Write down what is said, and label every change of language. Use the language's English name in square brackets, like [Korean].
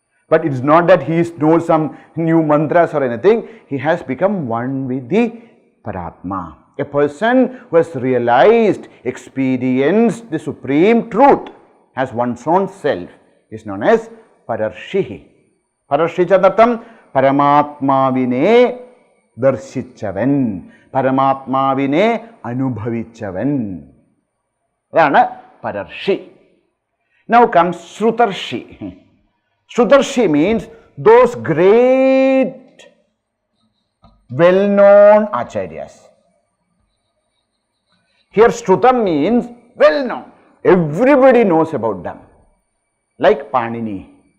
[English] But it is not that he knows some new mantras or anything. He has become one with the Paratma. A person who has realized, experienced the supreme truth as one's own self is known as Pararshi. [Malayalam] Pararshi ചതർത്ഥം പരമാത്മാവിനെ ദർശിച്ചവൻ, പരമാത്മാവിനെ അനുഭവിച്ചവൻ. [English] അതാണ് Pararshi. Now comes Shrutarshi. Shrutarshi means those great well-known acharyas. Here Shrutam means well-known. Everybody knows about them. Like Panini.